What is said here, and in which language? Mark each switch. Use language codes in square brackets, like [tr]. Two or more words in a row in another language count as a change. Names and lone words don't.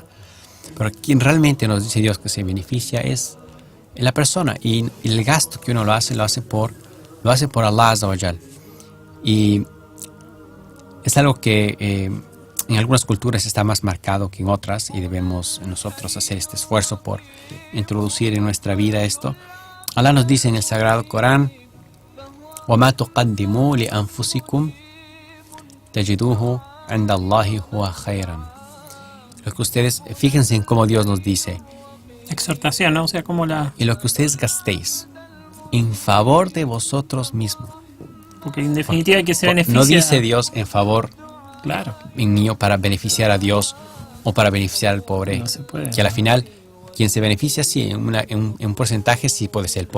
[es] Pero quien realmente nos dice Dios que se beneficia es la persona, y el gasto que uno lo hace por [ar] الله عز وجل. [es] Y es algo que en algunas culturas está más marcado que en otras, y debemos nosotros hacer este esfuerzo por introducir en nuestra vida esto. Allah nos dice en el Sagrado Corán, [ar] وَمَا تُقَدِّمُوا لِأَنفُسِكُمْ تَجِدُوهُ عِنْدَ اللَّهِ هُوَ خَيْرًا. [es] Lo que ustedes, fíjense en cómo Dios nos dice. Exhortación, ¿no? O sea, como y lo que ustedes gastéis en favor de vosotros mismos. Porque en definitiva hay que se beneficia. No dice Dios en favor, claro, en mío, para beneficiar a Dios o para beneficiar al pobre. No se puede, que a la final, quien se beneficia, sí, en un porcentaje sí puede ser el pobre. Pero Dios nos menciona que el principal que se beneficia es la persona. Entonces dice, [ar] وَمَا تُقَدِّمُوا لِأَنفُسِكُمْ تَجِدُوهُ عِنْدَ اللَّهِ هُوَ خَيْرًا. [es] Lo que ustedes gastéis en favor de vosotros mismos.